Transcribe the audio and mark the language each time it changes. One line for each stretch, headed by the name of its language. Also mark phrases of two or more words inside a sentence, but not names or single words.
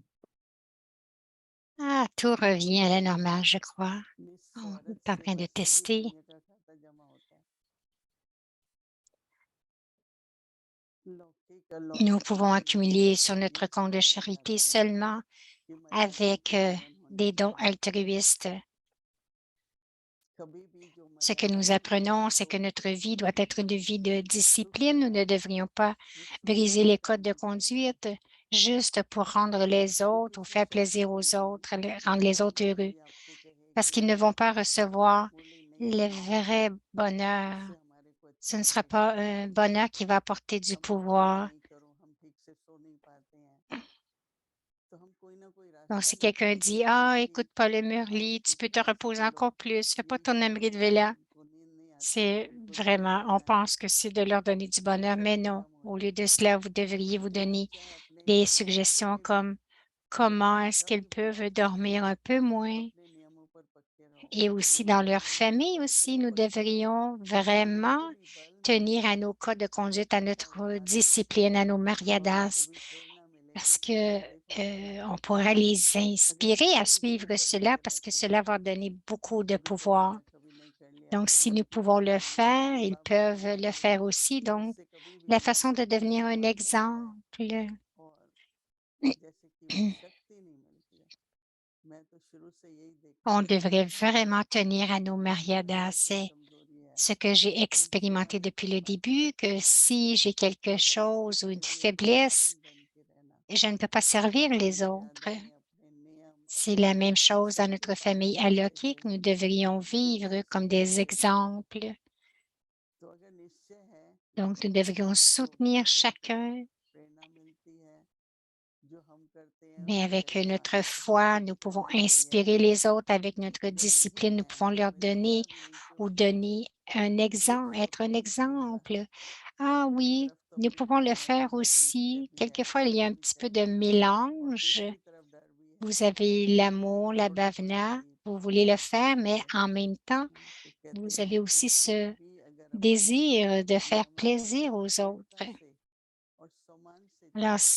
French: Ah, tout revient à la normale, je crois. On
Hindi: निस्वार्थ
French: est en train
Hindi: सेवा
French: de
Hindi: से भी
French: tester.
Hindi: पुण्य का खाता जमा होता है लौकिक
French: Nous
Hindi: अलौकिक
French: pouvons
Hindi: जीवन में
French: accumuler sur notre
Hindi: ये
French: compte de
Hindi: सिखाया
French: charité
Hindi: जाता है
French: seulement
Hindi: कि मर्यादा
French: avec
Hindi: के जीवन होने
French: des dons
Hindi: चाहिए
French: altruistes.
Hindi: कभी भी जो
French: Ce que
Hindi: मर्यादा
French: nous
Hindi: की
French: apprenons, c'est que
Hindi: तोड़
French: notre
Hindi: के
French: vie doit être une vie de
Hindi: दुख
French: discipline. Nous ne devrions pas
Hindi: दुख
French: briser
Hindi: पैदा
French: les codes de
Hindi: करना चाहिए
French: conduite juste pour rendre les
Hindi: क्योंकि
French: autres ou
Hindi: हो
French: faire
Hindi: सकता
French: plaisir
Hindi: है
French: aux autres, rendre les
Hindi: कई
French: autres
Hindi: बार
French: heureux,
Hindi: कोई आपको कहे
French: parce
Hindi: कि
French: qu'ils ne vont pas recevoir
Hindi: बोले
French: Le vrai bonheur,
Hindi: उससे हमारे को
French: ce
Hindi: अच्छा
French: ne sera
Hindi: नहीं
French: pas
Hindi: लगता।
French: un bonheur qui va apporter du
Hindi: अब मैं काम
French: pouvoir.
Hindi: नहीं करूँ, हम ठीक से सो नहीं पाते हैं, तो हम कोई ना कोई
French: Donc,
Hindi: रास्ता
French: si quelqu'un
Hindi: निकालते
French: dit,
Hindi: हैं
French: «Ah,
Hindi: ताकि
French: écoute pas le Murli, tu peux te
Hindi: ऐसे
French: reposer
Hindi: भी लोग
French: encore plus, fais pas
Hindi: नींद
French: ton
Hindi: से
French: abri de
Hindi: सोते हैं
French: Vela.»
Hindi: जिनको नींद नहीं आती है,
French: C'est
Hindi: उनको नींद
French: vraiment, on
Hindi: देना है,
French: pense que c'est de leur donner du
Hindi: तो
French: bonheur, mais
Hindi: सब
French: non.
Hindi: खत्म हो
French: Au lieu de
Hindi: जाता है।
French: cela, vous devriez vous
Hindi: तो
French: donner
Hindi: चाहे अपने
French: des
Hindi: बच्चों
French: suggestions
Hindi: में भी
French: comme comment
Hindi: बच्चे
French: est-ce qu'ils
Hindi: कभी भी
French: peuvent
Hindi: अपने
French: dormir un peu moins.
Hindi: अपने नियमों पर पक्के रहो,
French: Et
Hindi: अपने
French: aussi
Hindi: नियमों
French: dans
Hindi: पर
French: leur famille aussi,
Hindi: इतने
French: nous
Hindi: पक्के रहो
French: devrions
Hindi: कि
French: vraiment
Hindi: उनको भी बल मिले,
French: tenir à nos codes de conduite, à notre
Hindi: ताकि
French: discipline, à nos
Hindi: बाकी को
French: mariadas,
Hindi: भी प्रेरणा मिले
French: parce
Hindi: कि
French: que
Hindi: यार देखो ऐसा है।
French: on pourra les
Hindi: अगर
French: inspirer à
Hindi: हम इसी
French: suivre
Hindi: ऊपर
French: cela
Hindi: लगे
French: parce que
Hindi: रहते हैं,
French: cela va donner beaucoup de
Hindi: कभी कर
French: pouvoir.
Hindi: लिया, कभी नहीं कर लिया,
French: Donc,
Hindi: कभी
French: si nous
Hindi: अपना
French: pouvons
Hindi: कर
French: le
Hindi: लिया,
French: faire, ils
Hindi: बाबा की
French: peuvent
Hindi: बात
French: le
Hindi: मान
French: faire
Hindi: ली,
French: aussi. Donc,
Hindi: उससे कभी भी
French: la
Hindi: हमारा
French: façon de devenir un
Hindi: स्वार्थ बनता है
French: exemple.
Hindi: और जैसे कि वो शक्ति नहीं मिलती है। मैं तो शुरू से यही देखता
French: On
Hindi: हूँ
French: devrait
Hindi: कि
French: vraiment tenir à nos
Hindi: जितना
French: mariadas.
Hindi: मेरी कोई
French: C'est
Hindi: कमजोरी है,
French: ce que j'ai
Hindi: उनसे
French: expérimenté
Hindi: हम
French: depuis le
Hindi: बातें
French: début,
Hindi: करते
French: que
Hindi: हैं
French: si j'ai quelque
Hindi: और ऐसे
French: chose ou une
Hindi: किसी भी एक उदाहरण
French: faiblesse,
Hindi: बन के रहना,
French: je ne peux pas servir
Hindi: अपनी
French: les autres.
Hindi: मर्यादाएं, अपने नियम,
French: C'est
Hindi: अपनी
French: la même chose dans
Hindi: सबकी
French: notre
Hindi: पालन
French: famille
Hindi: करते
French: alokhique.
Hindi: हुए
French: Nous devrions vivre
Hindi: निश्चय से
French: comme
Hindi: चलते
French: des
Hindi: हुए,
French: exemples.
Hindi: तो अगर निश्चय है
French: Donc, nous devrions
Hindi: तो
French: soutenir
Hindi: कैसे
French: chacun,
Hindi: प्रेरणा मिलती है, जो हम करते हैं
French: mais
Hindi: उससे
French: avec
Hindi: अच्छा
French: notre foi, nous
Hindi: दूसरा
French: pouvons
Hindi: मिल रही है।
French: inspirer les autres. Avec notre
Hindi: अगर नहीं
French: discipline, nous
Hindi: है
French: pouvons
Hindi: तो
French: leur
Hindi: हमें
French: donner
Hindi: थोड़ा भी नीचे
French: ou
Hindi: उतरने से
French: donner un
Hindi: रुक
French: exemple, être
Hindi: सकते
French: un
Hindi: हैं थोड़ा।
French: exemple. Ah
Hindi: एक
French: oui,
Hindi: तरफ तो
French: nous
Hindi: अपनी
French: pouvons le
Hindi: प्रेरणा भी
French: faire
Hindi: है, निश्चय
French: aussi.
Hindi: भी है,
French: Quelquefois, il y a
Hindi: प्रेरणा
French: un
Hindi: भी
French: petit
Hindi: है
French: peu de
Hindi: और
French: mélange.
Hindi: दूसरी तरफ डर भी है।
French: Vous avez l'amour, la
Hindi: छोटे छोटे
French: bhavana,
Hindi: भी
French: vous voulez le faire,
Hindi: होते
French: mais
Hindi: हैं
French: en même temps,
Hindi: तो कहते
French: vous
Hindi: हैं
French: avez
Hindi: कि
French: aussi
Hindi: कोई
French: ce
Hindi: भी अगर अपने
French: désir de faire
Hindi: नियमों को
French: plaisir aux
Hindi: दृढ़ता
French: autres.
Hindi: से और सम्मान से
French: Alors,
Hindi: चले,